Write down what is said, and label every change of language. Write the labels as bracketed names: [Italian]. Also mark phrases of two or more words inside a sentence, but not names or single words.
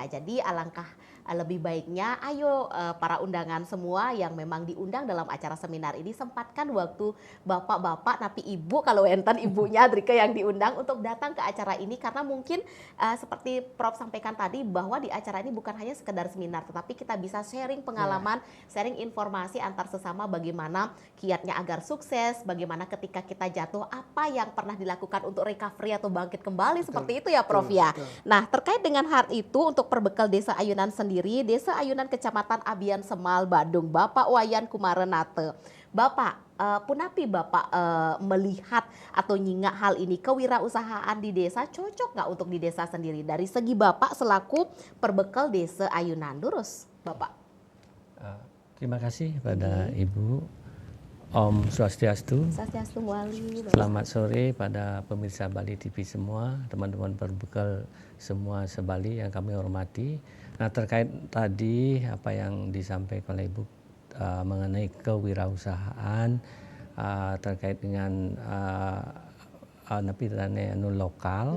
[Indonesian] Jadi alangkah lebih baiknya ayo para undangan semua yang memang diundang dalam acara seminar ini sempatkan waktu bapak-bapak tapi ibu kalau enten ibunya Drike yang diundang untuk datang ke acara ini karena mungkin seperti Prof sampaikan tadi bahwa di acara ini bukan hanya sekedar seminar tetapi kita bisa sharing pengalaman, sharing informasi antar sesama bagaimana kiatnya agar sukses, bagaimana ketika kita jatuh apa yang pernah dilakukan untuk recovery atau bangkit kembali seperti itu ya Prof ya. Nah, terkait dengan hal itu untuk perbekal Desa Ayunan sendiri, Desa Ayunan Kecamatan Abian Semal, Badung, Bapak Wayan Kumarenate. Bapak, punapi Bapak melihat atau nyingak hal ini kewirausahaan di desa cocok nggak untuk di desa sendiri dari segi Bapak selaku perbekal Desa Ayunan? Lurus, Bapak. Terima kasih pada Ibu. [Balinese] Om Swastiastu. Swastiastu Wali. [Indonesian] Selamat sore pada pemirsa Bali TV semua, teman-teman perbekal semua se-Bali yang kami hormati. Nah, terkait tadi apa yang disampaikan oleh Ibu mengenai kewirausahaan terkait dengan lokal.